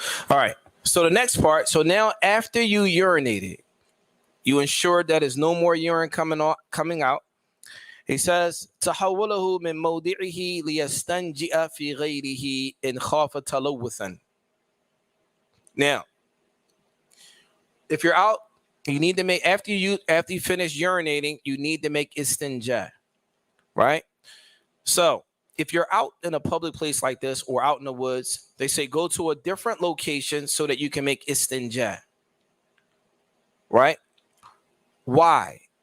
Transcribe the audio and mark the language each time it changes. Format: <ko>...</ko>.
<en>All right. So the next part. So now after you urinated, you ensure that there's no more urine coming out. He says,</en> <ar>تحوله من موضعه ليستنجئ في غيره إن خاف تلوثا.</ar> <en>Now, if you're out, you need to make after you finish urinating, you need to make istinja, right? So if you're out in a public place like this or out in the woods, they say go to a different location so that you can make istinja, right? Why?</en>